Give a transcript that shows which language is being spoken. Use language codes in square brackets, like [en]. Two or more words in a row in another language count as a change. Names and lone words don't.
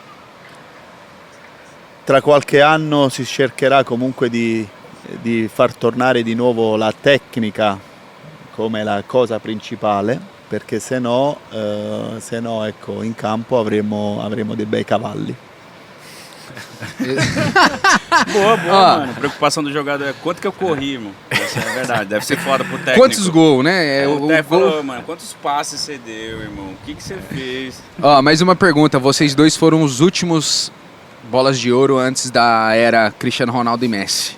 [it] Tra qualche anno si cercherà comunque di far tornare di nuovo la tecnica come la cosa principale, perché se no ecco, in campo avremo dei bei cavalli. [pt] Boa, Ó. mano. A preocupação do jogador é quanto que eu corri, irmão. Isso é verdade. Deve ser foda pro técnico. Quantos gols, né? O técnico gol... falou, mano, quantos passes você deu, irmão? O que você fez? Ó, mais uma pergunta. Vocês dois foram os últimos bolas de ouro antes da era Cristiano Ronaldo e Messi.